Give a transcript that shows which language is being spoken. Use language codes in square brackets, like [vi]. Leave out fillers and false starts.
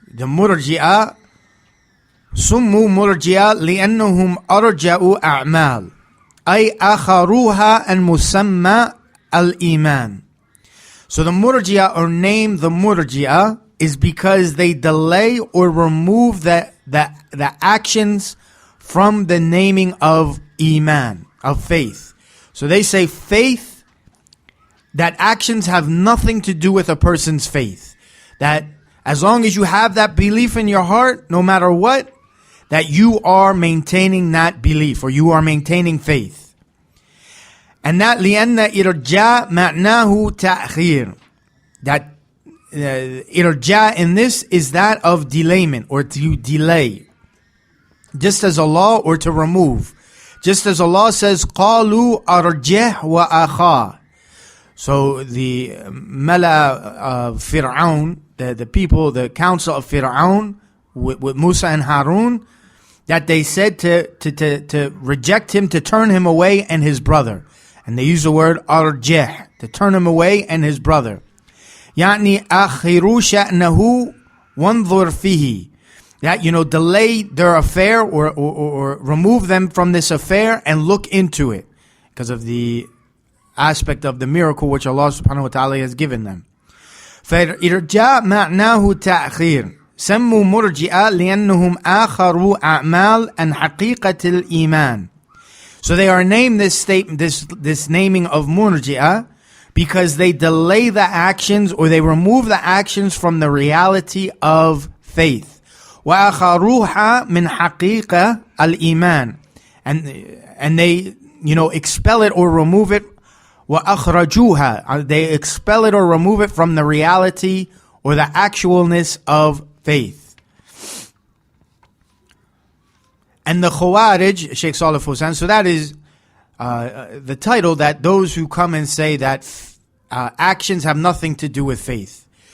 [ar] The Murji'ah, سموا مرجئة لأنهم أرجأوا أعمال أي أخروها عن مسمى الإيمان. [en] So the Murji'ah are named the Murji'ah is because they delay or remove the actions from the naming of Iman, of faith. So they say faith, that actions have nothing to do with a person's faith. That as long as you have that belief in your heart, no matter what, that you are maintaining that belief or you are maintaining faith. And that [ar] لِأَنَّ إِرْجَاء مَعْنَاهُ تَأْخِيرٌ. [en] That irja in this is that of delayment or to delay. Just as Allah, or to remove. Just as Allah says, [ar] قَالُوا أَرْجِهْ وَأَخَاهُ. [en] So the Mala of Fir'aun, the people, the council of Fir'aun with Musa and Harun, that they said to reject him, to turn him away and his brother. And they use the word arjih, to turn him away and his brother. [ar] يعني أخروا شأنه وانظر فيه. [en] That, delay their affair or remove them from this affair and look into it. Because of the aspect of the miracle which Allah subhanahu wa ta'ala has given them. [ar] فإرجاء معناه تأخير. سموا مرجئة لأنهم آخروا أعمال عن حقيقة الإيمان. [en] So they are named this naming of murji'ah because they delay the actions or they remove the actions from the reality of faith. [ar] وآخروها من حقيقة الإيمان. [en] And they, expel it or remove it. [ar] وأخرجوها. [en] They expel it or remove it from the reality or the actualness of faith. And the Khawarij, Shaykh Saalih Al-Fawzan, so that is the title, that those who come and say that actions have nothing to do with faith.